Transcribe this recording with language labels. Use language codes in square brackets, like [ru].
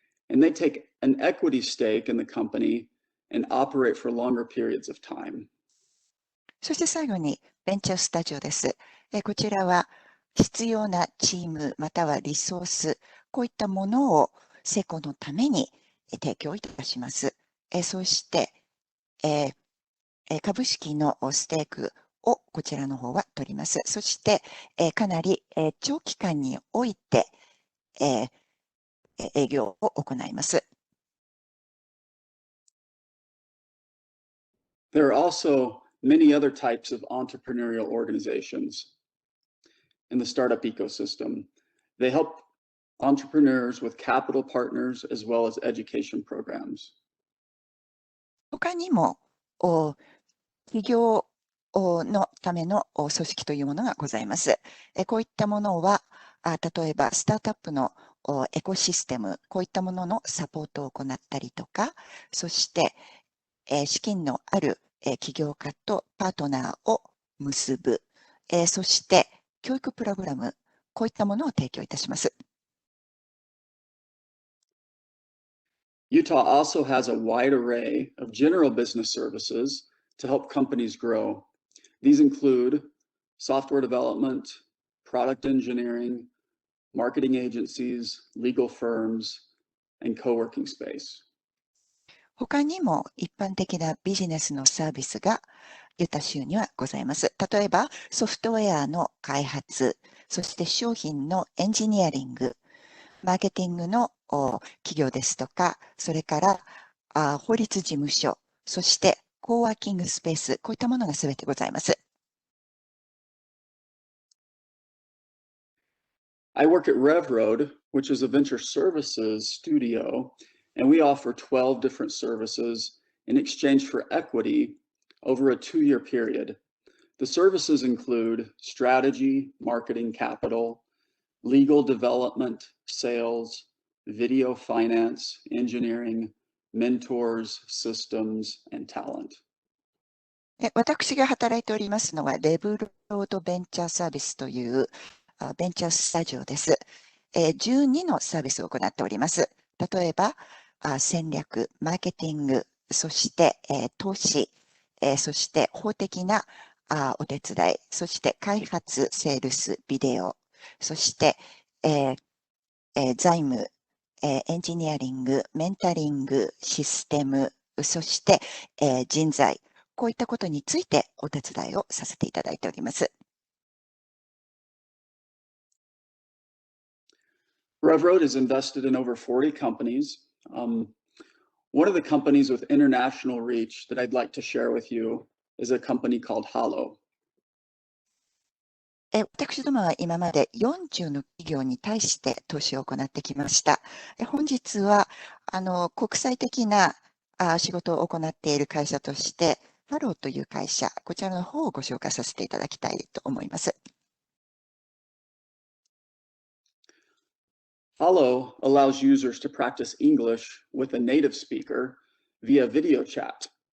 [en] And they take an equity stake in the company and operate for longer periods of time. [ja] そして最後にベンチャースタジオです。こちらは必要なチームまたはリソース、こういったものを成功のために提供いたします。そして、株式のステークをこちらの方は取ります。そして、かなり長期間において、営業を行います。 [en] There are also many other types of entrepreneurial organizations in the startup ecosystem. They help entrepreneurs with capital partners as well as education programs. [ja] 他にも、企業のための組織というものがございます。こういったものは、例えばスタートアップのエコシステム、こういったもののサポートを行ったりとか、そして資金のある起業家とパートナーを結ぶ、そして教育プログラム、こういったものを提供いたします。 [en] Utah also has a wide array of general business services to help companies grow. These include software development, product engineering, marketing agencies, legal firms, and co-working space. [ja] 他にも一般的なビジネスのサービスがユタ州にはございます。例えばソフトウェアの開発、そして商品のエンジニアリング、マーケティングの企業ですとか、それから法律事務所、そしてコーワーキングスペース、こういったものがすべてございます。 [en] I work at RevRoad, which is a venture services studio, and we offer 12 different services in exchange for equity over a 2-year period. The services include strategy, marketing capital, legal development, sales, video finance, engineering, mentors, systems, and talent. [ja] 私が働いておりますのは、レブロードベンチャーサービスというベンチャースタジオです。 12のサービスを行っております。例えば、戦略、マーケティング、そして投資、そして法的なお手伝い、そして開発、セールス、ビデオ、そして財務、エンジニアリング、メンタリング、システム、そして人材、こういったことについてお手伝いをさせていただいております。 [en] RevRoad is invested in over 40 companies. One of the companies with international reach that I'd like to share with you is a company called Halo. [ja] 私どもは今まで40の企業に対して投資を行ってきました。本日は国際的な仕事を行っている会社として、ハローという会社、こちらの方をご紹介させていただきたいと思います。 [en] Halo allows users to practice English with a native speaker via video chat.